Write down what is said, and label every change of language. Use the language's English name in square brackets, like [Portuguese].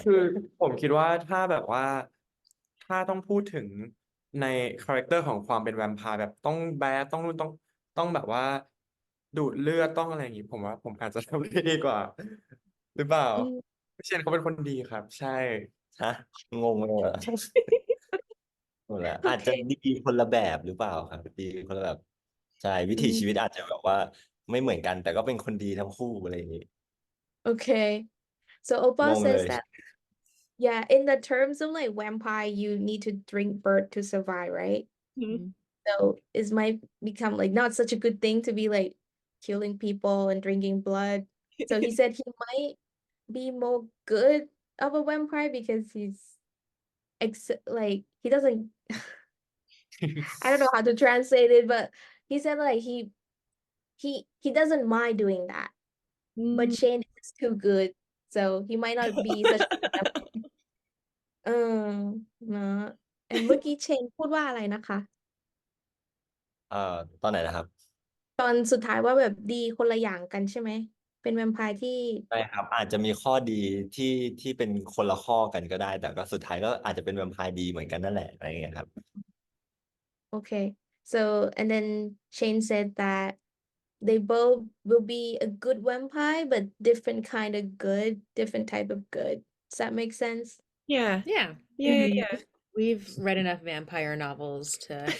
[Thai] คือผมคิดว่าถ้าแบบว่าถ้าต้องพูดถึงในคาแรคเตอร์ของความเป็นแวมไพร์แบบต้องแบดต้องนู่นต้องแบบว่าดูดเลือดต้องอะไรอย่างงี้ผมว่าผมอาจจะทำได้ดีกว่าหรือเปล่า อืม พี่เชนเขาเป็นคนดีครับใช่ ฮะงงเลยเหรอหมดแล้ว โอเค อาจจะดีคนละแบบหรือเปล่าครับดีคนละแบบใช่วิ อื ถีชีวิต ม อาจจะแบบว่าไม่เหมือนกันแต่ก็เป็นคนดีทั้งคู่อะไรอย่างนี้ [English] Okay. So ง Opal งเล says ย that, yeah, in the terms of like vampire, you need to drink blood to survive, right? Mhm. So it might become like not such a good thing to be like killing people and drinking blood. So he said he might be more good of a vampire because he's like he doesn't I don't know how to translate it, but he said like he doesn't mind doing that. But Mm. Shane is too good, so he might not be such a good vampire. [Thai] เออเนอะเมื่อกี้เชนพูดว่าอะไรนะคะ ตอนไหนนะครับ ตอนสุดท้ายว่าแบบดีคนละอย่างกันใช่ไหม เป็นแวมไพร์ที่ ใช่ครับอาจจะมีข้อดีที่เป็นคนละข้อกันก็ได้แต่ก็สุดท้ายก็อาจจะเป็นแวมไพร์ดีเหมือนกันนั่นแหละอะไรอย่างเงี้ยครับ [English] okay so and then Shane said that they both will be a good vampire but different kind of good different type of good does that make sense Yeah. Yeah. Yeah. We've read enough vampire novels to